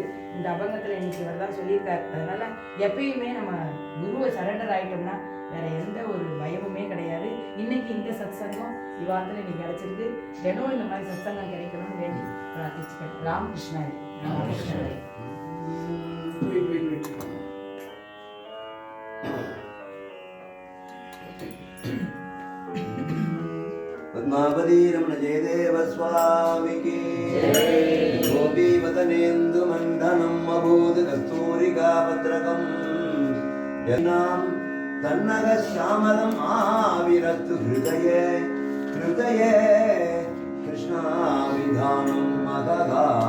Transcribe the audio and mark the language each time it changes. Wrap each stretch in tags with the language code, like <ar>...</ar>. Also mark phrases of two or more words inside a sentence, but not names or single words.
<ta>இந்த அபங்கத்துல இன்னைக்கு இவர் தான் சொல்லியிருக்காரு. அதனால எப்பயுமே நம்ம குருவை சரண்டர் ஆயிட்டோம்னா வேற எந்த ஒரு பயமுமே கிடையாது. இன்னைக்கு இந்த சத்சங்கம் இவாத்துல இன்னைக்கு கிடைச்சிருக்கு. தினம் இந்த மாதிரி சத்சங்கம் கிடைக்கணும்னு வேண்டி பிரார்த்திச்சுக்கிறேன். ராமகிருஷ்ணாரி. ராமகிருஷ்ணாரி.</ta> <sa>पद्मावती रमण जयदेव स्वामी की गोपी वदनेन्दु मण्डनम् अभूत् कस्तूरिका भद्रकम् यन्नां तन्नग श्यामलम् आविरतु हृदये हृदये कृष्णाविधानम् अगगा</sa>